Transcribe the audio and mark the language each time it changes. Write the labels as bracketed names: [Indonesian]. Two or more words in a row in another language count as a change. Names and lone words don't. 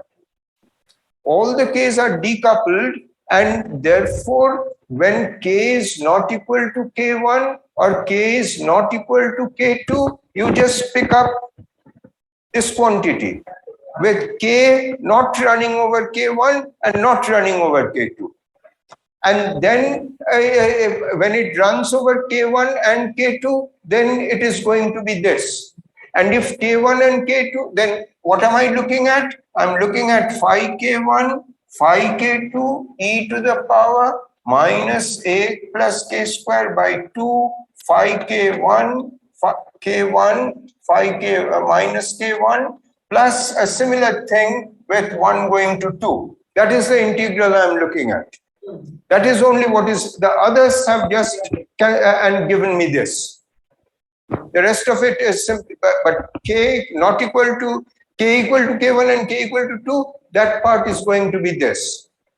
[English] All the k's are decoupled, and therefore, when k is not equal to k1 or k is not equal to k2, you just pick up this quantity with k not running over k1 and not running over k2. And then when it runs over k1 and k2, then it is going to be this. And if k1 and k2, then what am I looking at? I'm looking at phi k1, phi k2, e to the power minus a plus k square by 2, phi k1, k1, phi k minus k1, plus a similar thing with 1 going to 2. That is the integral I'm looking at. That is only what is, the others have just and given me this. The rest of it is simply, but k not equal to, k equal to k1 and k equal to 2, that part is going to be this.